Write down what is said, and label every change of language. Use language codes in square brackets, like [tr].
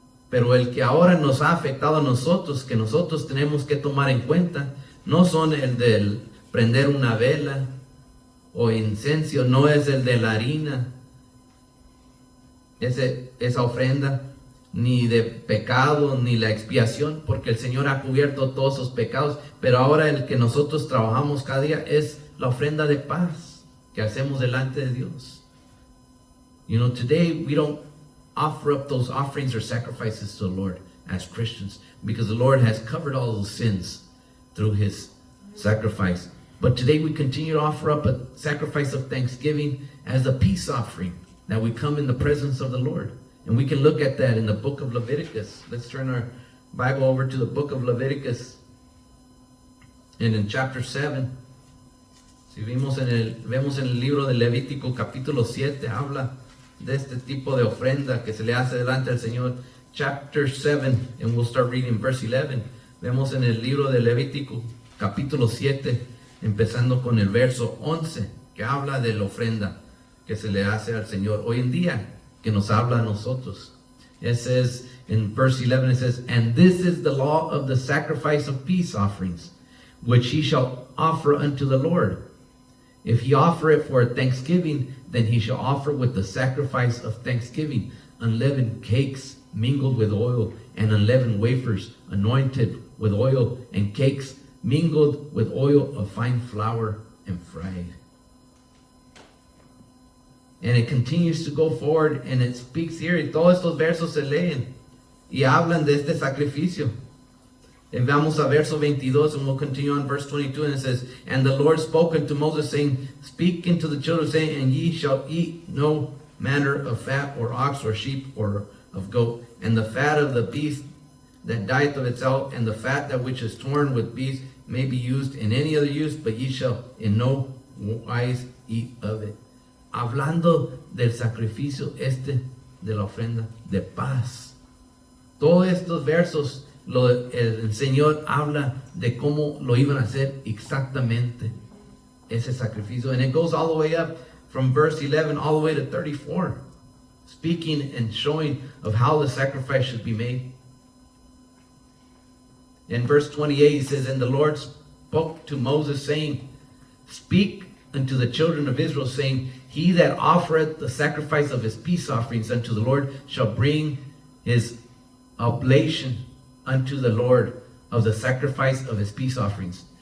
[es] Pero el que ahora nos ha afectado a nosotros, que nosotros tenemos que tomar en cuenta, no son el del prender una vela o incenso, no es el de la harina, esa ofrenda, ni de pecado, ni la expiación, porque el Señor ha cubierto todos sus pecados. Pero ahora el que nosotros trabajamos cada día es la ofrenda de paz que hacemos delante de Dios. [en] You know, today we don't offer up those offerings or sacrifices to the Lord as Christians because the Lord has covered all those sins through His sacrifice. But today we continue to offer up a sacrifice of thanksgiving as a peace offering, that we come in the presence of the Lord. And we can look at that in the book of Leviticus. Let's turn our Bible over to the book of Leviticus. And in chapter 7, [es] si vemos en el libro de Levítico capítulo 7, habla de este tipo de ofrenda que se le hace delante del Señor. [en] Chapter 7, and we'll start reading verse 11. [es] Vemos en el libro de Levítico capítulo 7, empezando con el verso 11, que habla de la ofrenda que se le hace al Señor hoy en día, que nos habla a nosotros. [en] It says in verse 11, it says, "And this is the law of the sacrifice of peace offerings, which he shall offer unto the Lord. If he offer it for thanksgiving, then he shall offer with the sacrifice of thanksgiving unleavened cakes mingled with oil, and unleavened wafers anointed with oil, and cakes mingled with oil of fine flour and fried." And it continues to go forward, and it speaks here, [es] y todos estos versos se leen y hablan de este sacrificio. [en] And [es] vamos a verso 22, [en] and we'll continue on verse 22, and it says, "And the Lord spoke unto Moses, saying, Speak unto the children, saying, And ye shall eat no manner of fat, or ox, or sheep, or of goat, and the fat of the beast that dieth of itself, and the fat that which is torn with beasts may be used in any other use, but ye shall in no wise eat of it." [es] Hablando del sacrificio de la ofrenda de paz. Todos estos versos, el Señor habla de cómo lo iban a hacer exactamente, ese sacrificio. [en] And it goes all the way up from verse 11 all the way to 34, speaking and showing of how the sacrifice should be made. In verse 28, he says, "And the Lord spoke to Moses, saying, Speak unto the children of Israel, saying, He that offereth the sacrifice of his peace offerings unto the Lord shall bring his oblation unto the Lord of the sacrifice of his peace offerings.